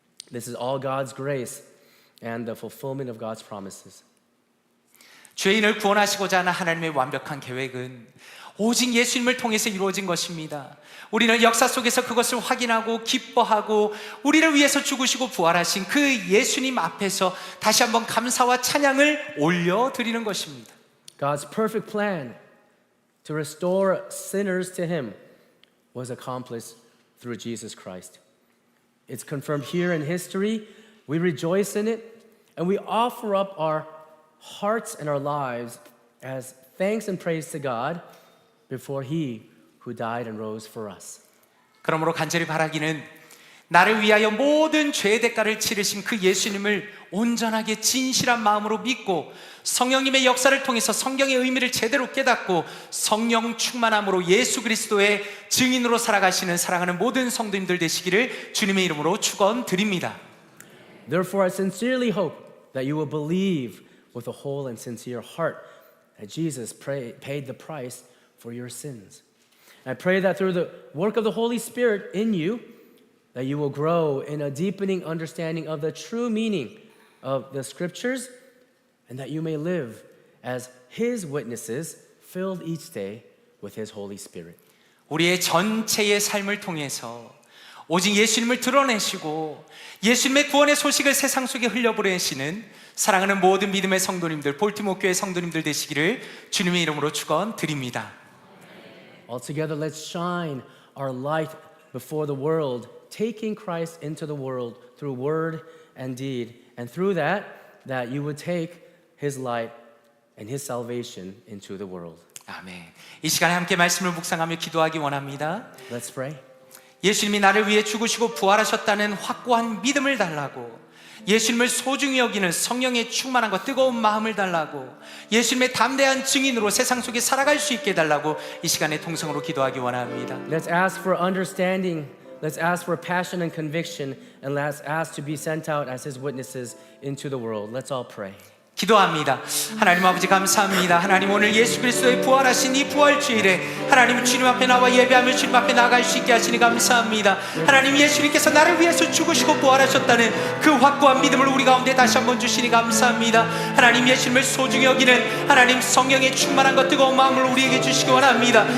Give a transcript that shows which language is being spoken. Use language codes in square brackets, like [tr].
[en] This is all God's grace and the fulfillment of God's promises. [ko] 죄인을 구원하시고자 하는 하나님의 완벽한 계획은 오직 예수님을 통해서 이루어진 것입니다. 우리는 역사 속에서 그것을 확인하고 기뻐하고 우리를 위해서 죽으시고 부활하신 그 예수님 앞에서 다시 한번 감사와 찬양을 올려드리는 것입니다. [en] God's perfect plan to restore sinners to him was accomplished through Jesus Christ. It's confirmed here in history. We rejoice in it and we offer up our hearts and our lives as thanks and praise to God before he who died and rose for us. [ko] 그러므로 간절히 바라기는 나를 위하여 모든 죄의 대가를 치르신 그 예수님을 온전하게 진실한 마음으로 믿고 성령님의 역사를 통해서 성경의 의미를 제대로 깨닫고 성령 충만함으로 예수 그리스도의 증인으로 살아가시는 사랑하는 모든 성도님들 되시기를 주님의 이름으로 축원드립니다. [en] Therefore, I sincerely hope that you will believe with a whole and sincere heart that Jesus paid the price for your sins. I pray that through the work of the Holy Spirit in you, that you will grow in a deepening understanding of the true meaning of the scriptures, and that you may live as His witnesses, filled each day with His Holy Spirit. [ko] 우리의 전체의 삶을 통해서 오직 예수님을 드러내시고 예수님의 구원의 소식을 세상 속에 흘려보내시는 사랑하는 모든 믿음의 성도님들, 볼티모어 교회 성도님들 되시기를 주님의 이름으로 축원드립니다. [en] Altogether, let's shine our light before the world, taking Christ into the world through word and deed, and through that you would take His light and His salvation into the world. [ko] 아멘. 이 시간에 함께 말씀을 묵상하며 기도하기 원합니다. [en] Let's pray. [ko] 예수님이 나를 위해 죽으시고 부활하셨다는 확고한 믿음을 달라고, 예수님을 소중히 여기는 성령의 충만함과 뜨거운 마음을 달라고, 예수님의 담대한 증인으로 세상 속에 살아갈 수 있게 해달라고 이 시간에 통성으로 기도하기 원합니다. [en] Let's ask for understanding. Let's ask for passion and conviction, and let's ask to be sent out as His witnesses into the world. Let's all pray. [ko] 기도합니다. 하나님 아버지 감사합니다. 하나님 오늘 예수 그리스도의 부활하신 이 부활주일에 하나님 주님 앞에 나와 예배하며 주님 앞에 나갈 수 있게 하시니 감사합니다. 하나님 예수님께서 나를 위해서 죽으시고 부활하셨다는 그 확고한 믿음을 우리 가운데 다시 한번 주시니 감사합니다. 하나님 예수님을 소중히 여기는 하나님 성령의 충만한 것 뜨거운 마음을 우리에게 주시기 원합니다.